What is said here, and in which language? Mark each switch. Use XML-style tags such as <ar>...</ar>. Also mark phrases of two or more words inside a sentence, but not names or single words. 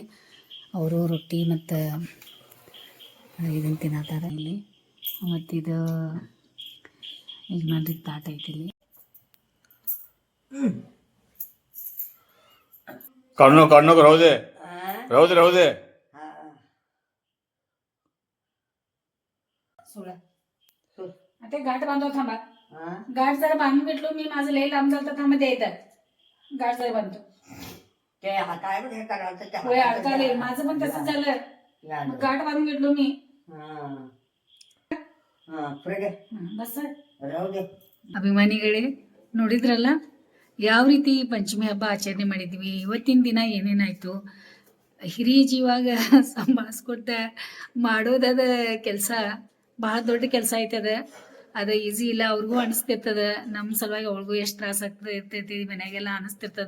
<kn>ಅವರು ರೊಟ್ಟಿ ಮತ್ತು ಇದನ್ನು ತಿನ್ನತ್ತಾರ ಇಲ್ಲಿ. ಮತ್ತು ಇದು ಯಜಮಾನ್ರಿಗೆ ತಾಟ ಐತಿ ಇಲ್ಲಿ. ಕಣ್ಣು ರೌದೆ ರೌದೆ</kn> <mr>सोळा आता गाठ बांधतो थांबा. गाठ जरा बांधून घेतलो मी. माझं लई लांब झालं तर थांबा द्यायचं. गाठ जरा बांधतो. ते हाताय हे करायचं होय, अडकाले. माझं पण तसंच झालं. मग गाठ बांधून घेतलो मी. बस राहू दे.</mr> <kn>ಅಭಿಮಾನಿಗಳೇ, ನೋಡಿದ್ರಲ್ಲ ಯಾವ ರೀತಿ ಪಂಚಮಿ ಹಬ್ಬ ಆಚರಣೆ ಮಾಡಿದ್ವಿ. ಇವತ್ತಿನ ದಿನ ಏನೇನಾಯ್ತು, ಹಿರಿಯ ಜೀವಾಗ ಸಂಭಾಳಿಸ್ಕೊತ ಮಾಡೋದದ ಕೆಲಸ ಭಾಳ ದೊಡ್ಡ ಕೆಲಸ ಆಯ್ತದ. ಅದು ಈಸಿ ಇಲ್ಲ. ಅವ್ರಿಗೂ ಅನಿಸ್ತಿರ್ತದ, ನಮ್ಮ ಸಲುವಾಗಿ ಅವ್ರಿಗೂ ಎಷ್ಟು ತ್ರಾಸ ಇರ್ತೈತಿ ಮನ್ಯಾಗೆಲ್ಲ ಅನಿಸ್ತಿರ್ತದ.</kn>